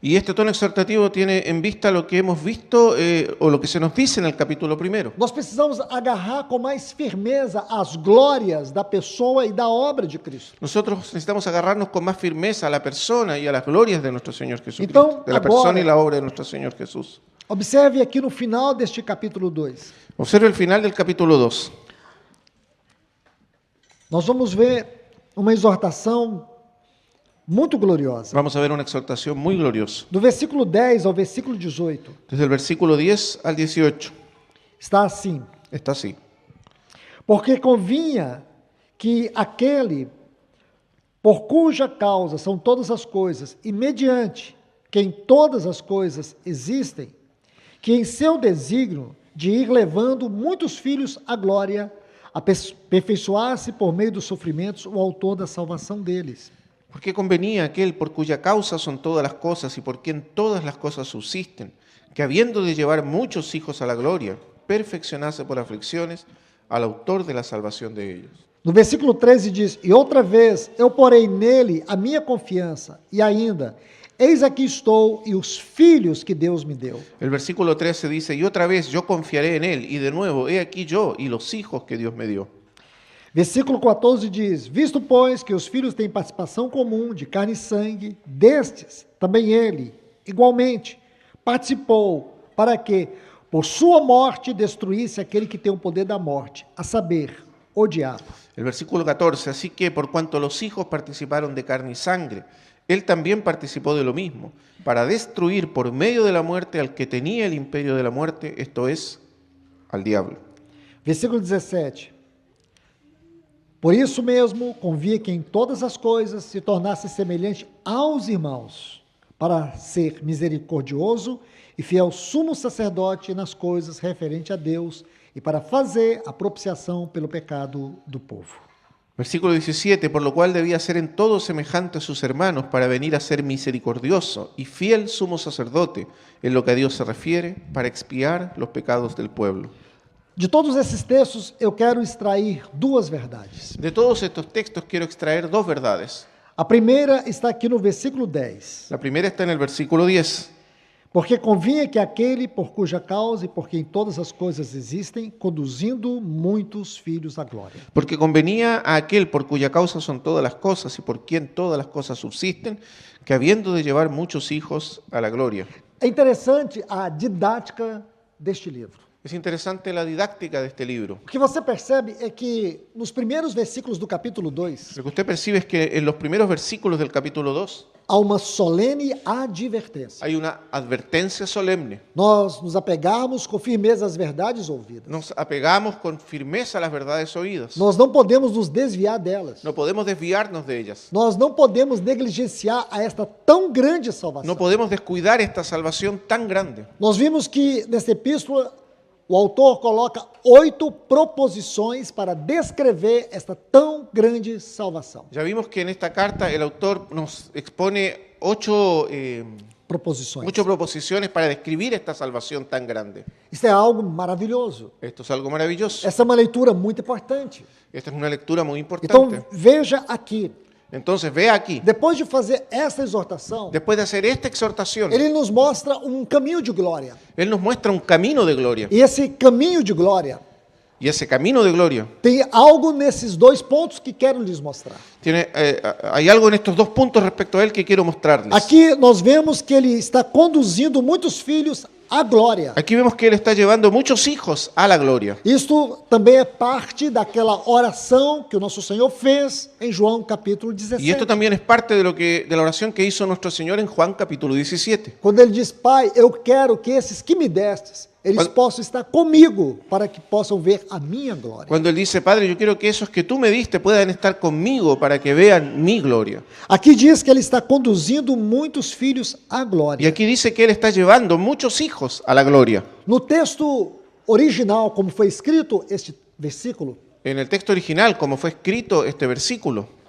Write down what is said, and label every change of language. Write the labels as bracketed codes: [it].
[es] Y este tono exhortativo tiene en vista lo que hemos visto o lo que se nos dice en el capítulo 1. [pt] Nós precisamos agarrar com mais firmeza as glórias da pessoa e da obra de Cristo. [es] Nosotros necesitamos agarrarnos con más firmeza a la persona y a las glorias de nuestro Señor Jesucristo, [pt] Então, [es] de la [pt] agora- [es] persona y la obra de nuestro Señor Jesús. [pt] Observe aqui no final deste capítulo 2. [es] Observe el final del capítulo 2. [pt] Nós vamos ver uma exortação muito gloriosa. [es] Vamos a ver una exhortación muy gloriosa. [pt] Do versículo 10 ao versículo 18, [es] Desde el versículo 10 al 18. [pt] está assim: [es] Está así. [pt] porque convinha que aquele por cuja causa são todas as coisas, e mediante quem todas as coisas existem, que em seu desígnio de ir levando muitos filhos à glória, aperfeiçoar-se por meio dos sofrimentos o autor da salvação deles. [es] Porque convenía aquel por cuya causa son todas las cosas y por quien todas las cosas subsisten, que habiendo de llevar muchos hijos a la gloria, perfeccionase por aflicciones al autor de la salvación de ellos. [pt] No versículo 13 diz: e outra vez eu porei nele a minha confiança, e ainda, eis aqui estou e os filhos que Deus me deu. [es] El versículo 13 dice, y otra vez yo confiaré en él, y de nuevo, he aquí yo y los hijos que Dios me dio. [pt] Versículo 14 diz: visto, pois, que os filhos têm participação comum de carne e sangue, destes também ele, igualmente, participou, para que, por sua morte, destruísse aquele que tem o poder da morte, a saber, o diabo. [es] El versículo 14, así que por cuanto los hijos participaron de carne y sangre, él también participó de lo mismo, para destruir por medio de la muerte al que tenía el imperio de la muerte, esto es, al diablo. [pt] Versículo 17. Por isso mesmo, convia que em todas as coisas se tornasse semelhante aos irmãos, para ser misericordioso e fiel sumo sacerdote nas coisas referentes a Deus e para fazer a propiciação pelo pecado do povo. [es] Versículo 17, por lo cual debía ser en todo semejante a sus hermanos para venir a ser misericordioso y fiel sumo sacerdote en lo que a Dios se refiere, para expiar los pecados del pueblo. [pt] De todos esses textos, eu quero extrair duas verdades. [es] De todos estos textos quiero extraer dos verdades. [pt] A primeira está aqui no versículo 10. [es] La primera está en el versículo 10. [pt] Porque convinha que aquele por cuja causa e por quem todas as coisas existem, conduzindo muitos filhos à glória. [es] Porque convenía a aquel por cuya causa son todas las cosas y por quien todas las cosas subsisten, que habiendo de llevar muchos hijos a la gloria. [pt] É interessante a didática deste livro. [es] Es interesante la didáctica de este libro. [pt] O que você percebe é que nos primeiros versículos do capítulo 2, [es] Lo que usted percibe es que en los primeros versículos del capítulo 2 [pt] há uma solene advertência. [es] hay una advertencia solemne. [pt] Nós nos apegarmos com firmeza às verdades ouvidas. [es] Nos apegamos con firmeza a las verdades oídas. [pt] Nós não podemos nos desviar delas. [es] No podemos desviarnos de ellas. [pt] Nós não podemos negligenciar a esta tão grande salvação. [es] No podemos descuidar esta salvación tan grande. [pt] Nós vimos que nessa epístola o autor coloca 8 proposições para descrever esta tão grande salvação. [es] Ya vimos que en esta carta el autor nos expone 8 [pt] Proposições. [es] proposiciones para describir esta salvación tan grande. [pt] Isso é algo maravilhoso. [es] Esto es algo maravilloso. [pt] Essa é uma leitura muito importante. [es] Esta es una lectura muy [pt] Então, [es] importante. [pt] veja aqui. [es] Entonces, vea aquí, [pt] Depois de fazer essa exortação, [es] después de hacer esta exhortación, [pt] ele nos mostra um caminho de glória. [es] Él nos muestra un camino de gloria. [pt] E esse caminho de glória [es] Y ese camino de gloria [pt] tem algo nesses 2 pontos que quero lhes mostrar. [es] hay algo en estos 2 puntos respecto a él que quiero mostrarles. [pt] Aqui nós vemos que ele está conduzindo muitos filhos à glória. [es] Aquí vemos que él está llevando muchos hijos a la gloria. [pt] Isto também é parte daquela oração que o nosso Senhor fez em João capítulo [es] Y [pt] 17. [es] esto también es parte de la oración que hizo nuestro Señor en Juan capítulo 17. [pt] Quando ele diz, Pai, eu quero que esses que me destes, eles possam estar comigo, para que possam ver a minha glória. [es] Cuando él dice, Padre, yo quiero que esos que tú me diste puedan estar conmigo para que vean mi gloria. [pt] Aqui diz que ele está conduzindo muitos filhos à [es] Y [pt] glória. [es] aquí dice que él está llevando muchos hijos a la gloria. [pt] No texto original, como foi escrito este versículo, [es] En el texto original, como fue escrito este versículo,